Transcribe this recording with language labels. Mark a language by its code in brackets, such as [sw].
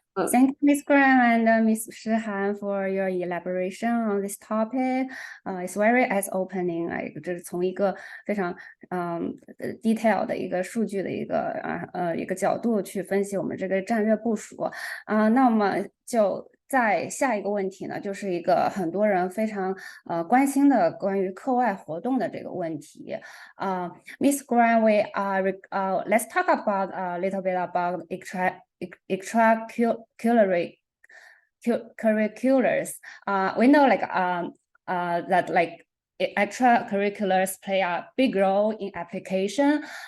[en] Thank you, Miss Graham and Miss Shihan for your elaboration on this topic. It's very eye-opening. [zh] 这是从一个非常detail 的一个数据的一个角度去分析我们这个战略部署那我们就在下一个问题呢，就是一个很多人非常关心的关于课外活动的这个问题。 [en] Miss Graham, let's talk about a little bit about extracurriculars. We know that extracurriculars play a big role in application.